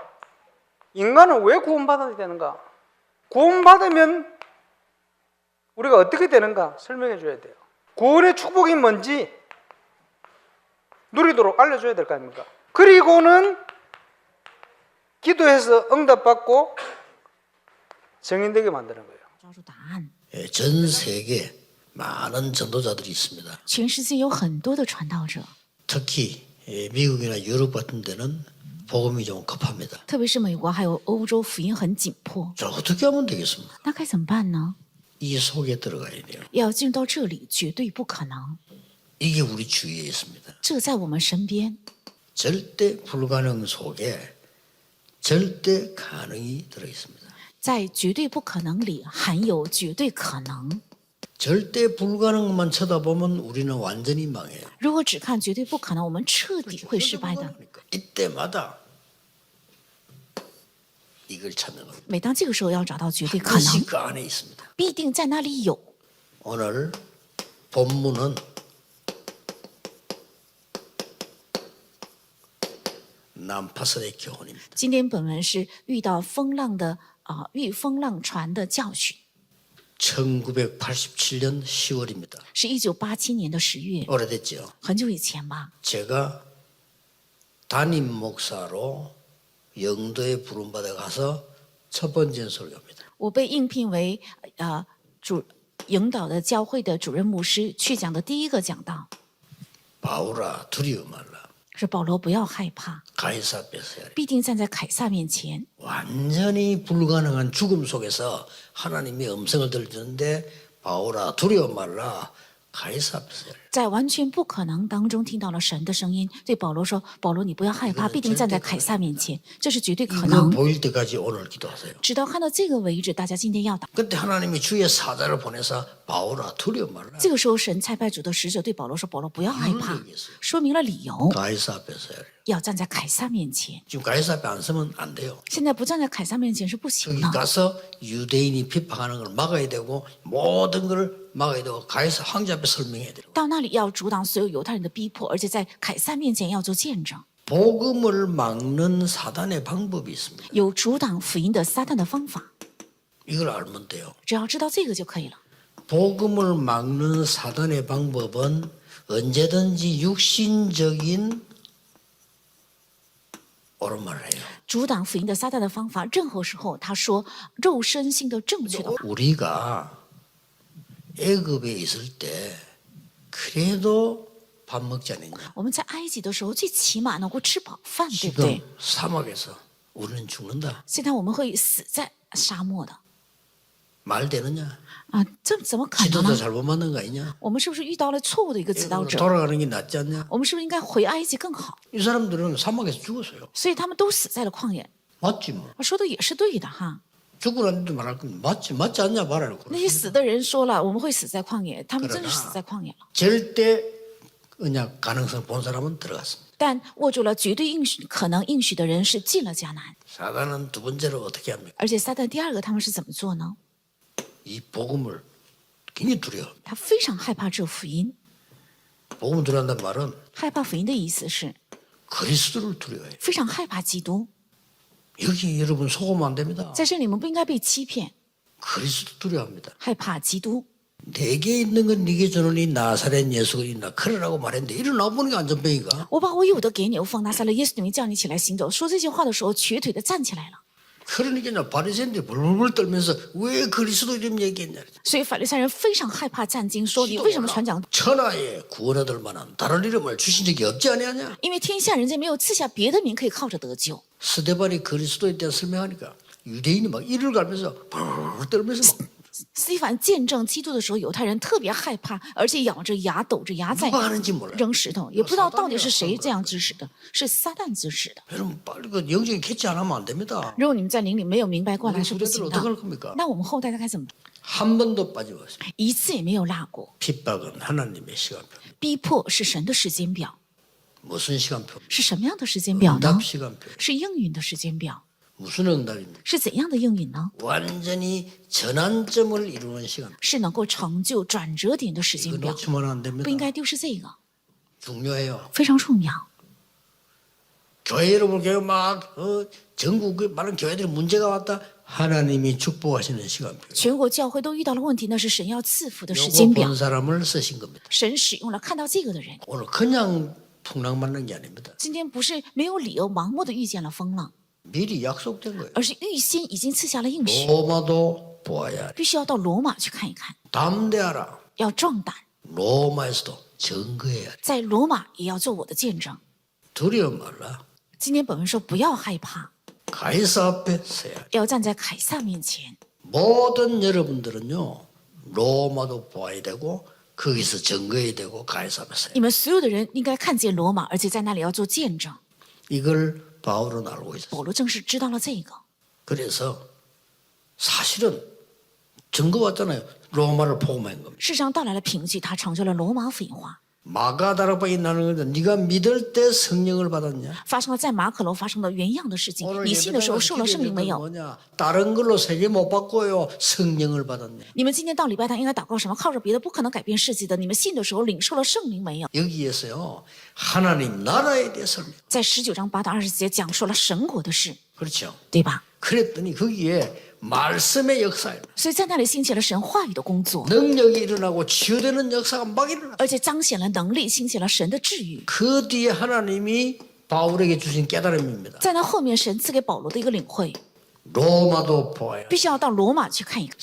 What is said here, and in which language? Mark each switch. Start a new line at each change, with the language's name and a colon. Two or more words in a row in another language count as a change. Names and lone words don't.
Korean: 인간은 왜 구원받아야 되는가? 구원받으면 우리가 어떻게 되는가 설명해 줘야 돼요. 구원의 축복이 뭔지 누리도록 알려줘야 될 거 아닙니까? 그리고는 기도해서 응답받고 정인되게 만드는 거예요.
Chinese: 抓住答案。
Korean: 예, 전 세계 많은 전도자들이 있습니다.
Chinese: 全世界有很多的传道者，
Korean: 특히 미국이나 유럽 같은 데는 복음이 좀 급합니다.
Chinese: 特别是美国还有欧洲，福音很紧迫。
Korean: 자, 어떻게 하면 되겠습니까?
Chinese: 那该怎么办呢？
Korean: 이 속에 들어가야 돼요.
Chinese: 要进入到这里，绝对不可能。
Korean: 이게 우리 주위에 있습니다.
Chinese: 这在我们身边，
Korean: 절대 불가능 속에 절대 가능이 들어 있습니다.
Chinese: 在绝对不可能里含有绝对可能。
Korean: 절대 불가능만 쳐다보면 우리는 완전히 망해요.
Chinese: 如果只看绝对不可能，我们彻底会失败的。
Korean: 그러니까 이때마다 이걸 찾는 겁니다.
Chinese: 每当这个时候要找到绝对可
Korean: 그것이
Chinese: 能，
Korean: 그 안에 있습니다.
Chinese: 必定在那里有。
Korean: 오늘 본문은 난파선의 교훈입니다.
Chinese: 今天本文是遇到风浪的遇风浪船的教训，
Korean: 1987년 10월입니다.
Chinese: 是1987年的10月，
Korean: 오래됐죠.
Chinese: 很久以前吧。
Korean: 제가 담임 목사로 영도에 부름받아 가서 첫 번째 설교입니다.
Chinese: 我被应聘为引导的教会的主任牧师，去讲的第一个讲道
Korean: 바울아 두려워 말라.
Chinese: 是保罗不要害怕，
Korean: 가이사 앞에서
Chinese: 必定站在凯撒面前。
Korean: 완전히 불가능한 죽음 속에서 하나님의 음성을 들리는데 바울아 두려워 말라. 가이사 앞에서
Chinese: 在完全不可能当中听到了神的声音，对保罗说：“保罗，你不要害怕，必定站在凯撒面前，这是绝对可
Korean: 이거
Chinese: 能。
Korean: 보일 때까지 오늘 기도하세요.
Chinese: 直到看到这个为止，大家今天要祷。
Korean: 그때 하나님이 주의 사자를 보내서 바울아 두려워 말라.
Chinese: 这个时候，神差派主的使者对保罗说：“保罗，不要害怕。” 说明了理由，
Korean: 가이사 앞에서
Chinese: 要站在凯撒面前。
Korean: 지금 가이사 앞에 안 서면 안 돼요.
Chinese: 现在不站在凯撒面前是不行
Korean: 여기
Chinese: 的。
Korean: 가서 유대인이 비판하는 걸 막아야 되고 모든 걸 막아야 되고 가이사 황제 앞에 설명해야 되고
Chinese: 到那里要阻挡所有犹太人的逼迫，而且在凯撒面前要做见证。
Korean: 복음을 막는 사단의 방법이 있습니다.
Chinese: 有阻挡福音的撒旦的方法，
Korean: 이걸 알면 돼요.
Chinese: 只要知道这个就可以了。
Korean: 복음을 막는 사단의 방법은 언제든지 육신적인 옳은 말을 해요.
Chinese: 阻挡福音的撒旦的方法，任何时候他说肉身性的正确的话。
Korean: 우리가 애굽에 있을 때 그래도 밥 먹지 않았냐.
Chinese: 我们在埃及的时候，最起码能够吃饱饭，对不对
Korean: 지금 ？ 사막에서 우리는 죽는다.
Chinese: 现在我们会死在沙漠的
Korean: 말 되느냐?
Chinese: 啊，这怎么可能
Korean: 지도자
Chinese: 呢？
Korean: 잘못 만난 거 아니냐?
Chinese: 我们是不是遇到了错误的一个指导
Korean: 애굽으로
Chinese: 者？
Korean: 돌아가는 게 낫지 않냐?
Chinese: 我们是不是应该回埃及更好？
Korean: 이 사람들은 사막에서 죽었어요.
Chinese: 所以他们都死在了旷野。
Korean: 맞지 뭐.
Chinese: 说的也是对的哈。
Korean: 죽으라는데 말할 건 맞지 않냐 말하라고.
Chinese: 那些死的人说了，我们会死在旷野，他们真的是死在旷野了。
Korean: 절대 언약 가능성 본 사람은 들어갔습니다.
Chinese: 但握住了绝对应许可能应许的人是进了迦南。
Korean: 사단은 두 번째로 어떻게 합니까?
Chinese: 而且撒旦第二个他们是怎么做呢？
Korean: 이 복음을 굉장히 두려워.
Chinese: 他非常害怕这福音。
Korean: 복음을 두려워한다는 말은
Chinese: 害怕福音的意思是
Korean: 그리스도를 두려워해요.
Chinese: 非常害怕基督。
Korean: 여기 여러분 속으면 안 됩니다.
Chinese: 在这里，我们不应该被欺骗，
Korean: 그리스도 두려워합니다.
Chinese: 害怕基督。
Korean: 내게 있는 건 네게 주는 이 나사렛 예수 그리스도 그러라고 말했는데 일어나 보는 게 안전병이가.
Chinese: 我把我有的给你，我奉拿撒勒耶稣的名叫你起来行走。说这些话的时候，瘸腿的站起来了。
Korean: 그러니까 바리새인들이 불불 떨면서 왜 그리스도 이름 얘기했냐.
Chinese: 所以法利赛人非常害怕战经，说你为什么传讲？
Korean: 천하에 구원 얻을 만한 다른 이름을 주신 적이 없지 아니하냐.
Chinese: 因为天下人间没有赐下别的名可以靠着得救。
Korean: 스데반이 그리스도에 대해 설명하니까 유대인이 막 이를 갈면서 불불 떨면서 막
Chinese: 斯蒂凡见证基督的时候，犹太人特别害怕，而且咬着牙、抖着牙在
Korean: 누가 하는지 몰라요.
Chinese: 扔石头，也不知道到底是谁这样指使的，是撒旦指使的。
Korean: 여러분 빨리 그 영적인 캐치 안 하면 안 됩니다.
Chinese: 如果你们在灵里没有明白过来
Korean: 우리
Chinese: 是不
Korean: 후대들
Chinese: 行
Korean: 어떻게 할
Chinese: 的，
Korean: 겁니까?
Chinese: 那我们后代该怎么？
Korean: 한 번도 빠짐없이
Chinese: 一次也没有落过。
Korean: 핍박은 하나님의 시간표.
Chinese: 逼迫是神的时间表，
Korean: 무슨 시간표?
Chinese: 是什么样的时间表呢
Korean: 응답 ？ 시간표.
Chinese: 是应允的时间表，
Korean: 무슨 응답입니까?
Chinese: 是怎样的应允呢？
Korean: 완전히 전환점을 이루는 시간.
Chinese: 是能够成就转折点的时
Korean: 이거
Chinese: 间表，
Korean: 놓치면 안
Chinese: 不应
Korean: 됩니다.
Chinese: 该丢失这个，
Korean: 중요해요.
Chinese: 非常重要。
Korean: 교회 여러분 교회 막 전국 그 많은 교회들이 문제가 왔다. 하나님이 축복하시는 시간표.
Chinese: 全国教会都遇到了问题，那是神要赐福的时
Korean: 요거
Chinese: 间表
Korean: 본 。 사람을 쓰신 겁니다.
Chinese: 神使用了看到这个的人。
Korean: 오늘 그냥 풍랑 맞는 게 아닙니다.
Chinese: 今天不是没有理由盲目的遇见了风浪，
Korean: 미리 약속된 거예요.
Chinese: 而是预先已经赐下了应许，
Korean: 로마도 보아야 해.
Chinese: 必须要到罗马去看一看，
Korean: 담대하라.
Chinese: 要壮胆，
Korean: 로마에서도 증거해야 돼.
Chinese: 在罗马也要做我的见证。
Korean: 두려워 말라.
Chinese: 今天本文说不要害怕，
Korean: 가이사 앞에 서야 돼.
Chinese: 要站在凯撒面前。
Korean: 모든 여러분들은요. 로마도 보아야 되고 거기서 증거해야 되고 가이사 앞에 서야 돼.
Chinese: 你们所有的人应该看见罗马，而且在那里要做见证。
Korean: 이걸 바울은 알고 있었어요.
Chinese: 保罗正是知道了这个，
Korean: 그래서 사실은 증거 왔잖아요. 로마를 복음한 겁니다.
Chinese: 世上到来了凭据，他成就了罗马福音化。
Korean: 마가다락방이 나는 건데 네가 믿을 때 성령을 받았냐?
Chinese: 发生了在马可楼发生的原样的事情，
Korean: 오늘
Chinese: 你信的时候受了圣灵没
Korean: 예배당은
Chinese: 有？
Korean: 뭐냐? 다른 걸로 세계 못 바꿔요. 성령을 받았냐?
Chinese: 你们今天到礼拜堂应该祷告什么？靠着别的不可能改变世界的。你们信的时候领受了圣灵没有？
Korean: 여기에서요. 하나님 나라에 대해 설명.
Chinese: 在19章8到20节讲述了神国的事，
Korean: 그렇죠.
Chinese: 对吧？
Korean: 그랬더니 거기에 말씀의 역사예요.
Chinese: 所以在那里兴起了神话语的工作，
Korean: 능력이 일어나고 치유되는 역사가 막 일어나.
Chinese: 而且彰显了能力，兴起了神的治愈。
Korean: 그 뒤에 하나님이 바울에게 주신 깨달음입니다.
Chinese: 在那后面，神赐给保罗的一个领会，
Korean: 로마도 보아요.
Chinese: 必须要到罗马去看一看。